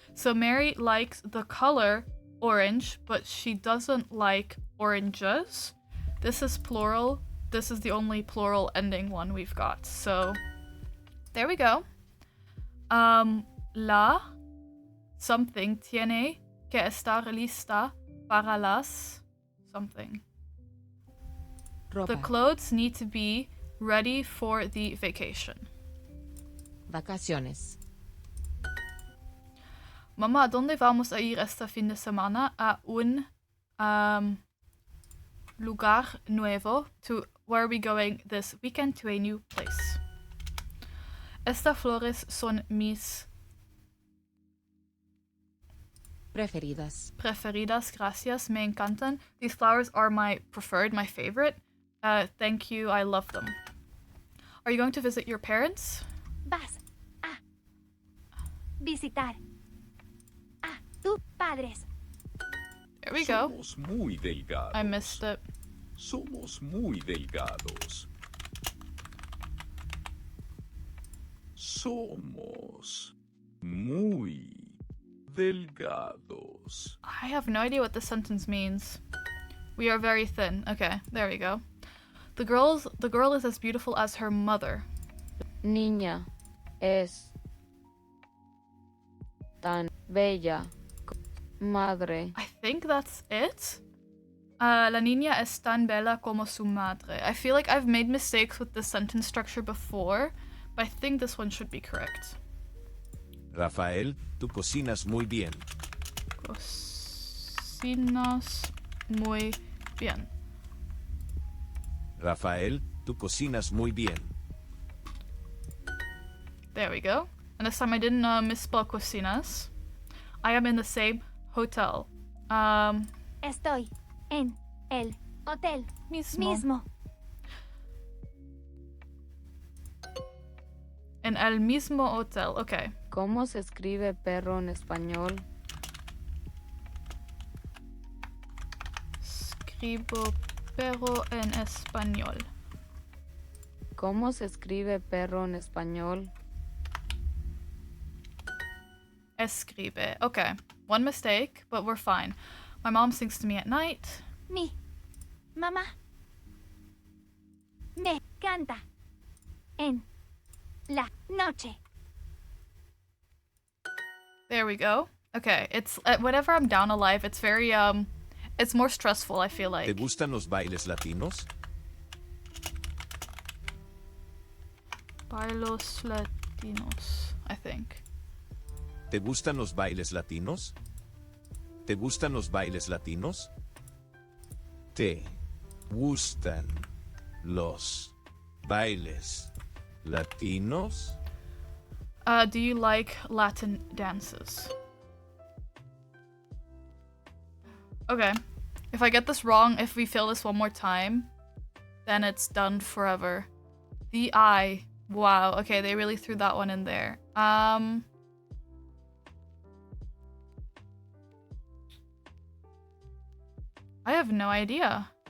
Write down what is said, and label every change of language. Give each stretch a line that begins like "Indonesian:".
English: So Mary likes the color orange, but she doesn't like oranges. This is plural. This is the only plural ending one we've got. So there we go.
Spanish: La something tiene que estar lista para las something. Ropa.
English: The clothes need to be ready for the vacation.
Spanish: Vacaciones. Mamá, ¿dónde vamos a ir este fin de semana? A un lugar nuevo.
English: Where are we going this weekend? To a new place.
Spanish: Estas flores son mis preferidas. Preferidas, gracias, me encantan.
English: These flowers are my preferred, my favorite. Thank you, I love them. Are you going to visit your parents?
Spanish: Vas a visitar a tus padres.
English: There we go.
Spanish: Somos muy delgados.
English: I missed it.
Spanish: Somos muy delgados. Somos muy delgados.
English: I have no idea what this sentence means. We are very thin. Okay, there we go. The girl is as beautiful as her mother.
Spanish: Niña es tan bella. Madre.
English: I think that's it.
Spanish: La niña es tan bella como su madre.
English: I feel like I've made mistakes with the sentence structure before, but I think this one should be correct.
Spanish: Rafael, tú cocinas muy bien. Cocinas muy bien. Rafael, tú cocinas muy bien.
English: There we go. And this time I didn't misspell cocinas. I am in the same hotel.
Spanish: Estoy en el hotel mismo. En el mismo hotel, okay. ¿Cómo se escribe perro en español? Escribo perro en español. ¿Cómo se escribe perro en español? Escribe.
English: Okay. One mistake, but we're fine. My mom sings to me at night.
Spanish: Mamá. Me canta. En la noche.
English: There we go. Okay, it's whenever I'm down a life, it's very it's more stressful, I feel like.
Spanish: ¿Te gustan los bailes latinos? Bailos latinos,
English: I think.
Spanish: ¿Te gustan los bailes latinos? ¿Te gustan los bailes latinos? ¿Te gustan los bailes latinos?
English: Do you like Latin dances? Okay. If I get this wrong, if we fail this one more time, then it's done forever. The I. Wow. Okay, they really threw that one in there. I have no idea.